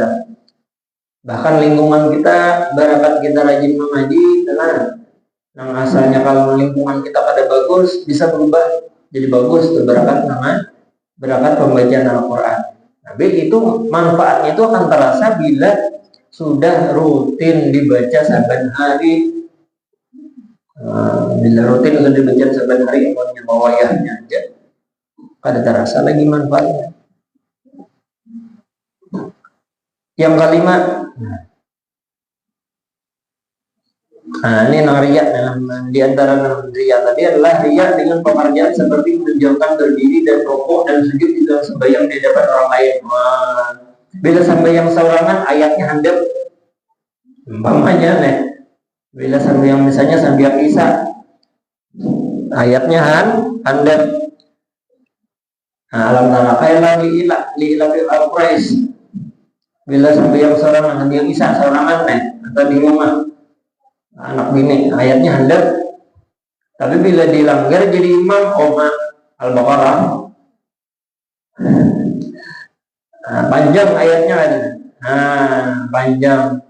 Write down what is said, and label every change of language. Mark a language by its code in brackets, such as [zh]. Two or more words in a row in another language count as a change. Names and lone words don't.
[bjn] Bahkan lingkungan kita barakat kita rajin mengaji dan nang asalnya kalau lingkungan kita kada bagus bisa berubah jadi bagus tuh barakat pembacaan Al-Quran. Tapi itu manfaatnya itu akan terasa bila sudah rutin dibaca saben hari. Bila rutin sudah dibaca saben hari amalnya bawayahnya aja kada terasa lagi manfaatnya. Yang kelima, Nah, ini yang riya di antara riya tadi adalah riya dengan pengerjaan seperti menunjukkan berdiri dan rukuk dan sujud di dalam sembahyang di depan orang lain. Wah, bila sembahyang seorangan ayatnya handap, umpamanya nih, bila sembahyang misalnya sambil isya ayatnya handap. [ar] Nah, alam tara kailan li ila al-quraish. [bjn] Bila sembahyang seorangan sambil isya seorangan nih atau di rumah anak bini ayatnya handap, tapi bila dilanggar jadi imam Al-Baqarah, panjang ayatnya kan, panjang.